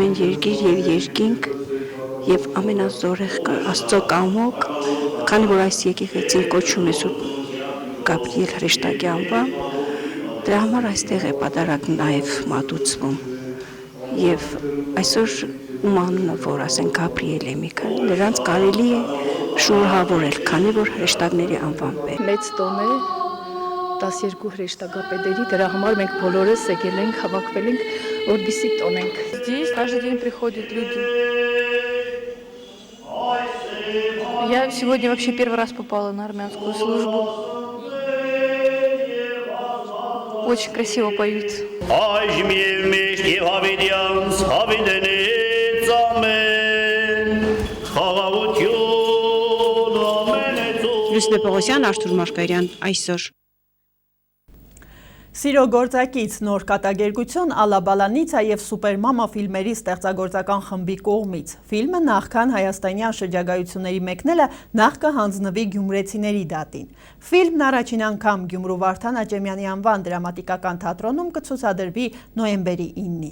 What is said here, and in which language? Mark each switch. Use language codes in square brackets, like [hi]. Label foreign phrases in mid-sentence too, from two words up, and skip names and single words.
[hy] են երկիր եւ երկինք եւ ամենազորեղ Աստծո կամոք, քանի որ այս եկեղեցին կոչում է Սուրբ Գաբրիել հրեշտակի անվամբ, դրա համար այստեղ է պատարագ նաեւ մատուցվում եւ այսօր ում անունը որ ասեն Գաբրիել է Միքայել, նրանց կարելի է շնորհավորել, քանի որ հրեշտակների անվամբ է։ Մեծ տոն է 12 հրեշտակապետերի, դրա համար մենք բոլորս եկել ենք, հավաքվել ենք, որպեսզի տոնենք։ [ru] Здесь каждый день приходят люди. Я сегодня вообще первый раз попала на армянскую службу. Очень красиво поют. [hy] Լուսնե Պողոսյան, Արթուր Մարգարյան, այսօր։ Սիրո գործակից նոր կատակերգություն Ալաբալանիցա եւ Սուպերմամա ֆիլմերի ստեղծագործական խմբի կողմից։ Ֆիլմը նախքան հայաստանյան շրջագայությունների մեկնելը նախ կհանձնվի գյումրեցիների դատին։ Ֆիլմն առաջին անգամ Գյումրու Վարդան Աճեմյանի անվան դրամատիկական թատրոնում կցուցադրվի նոյեմբերի 9-ին։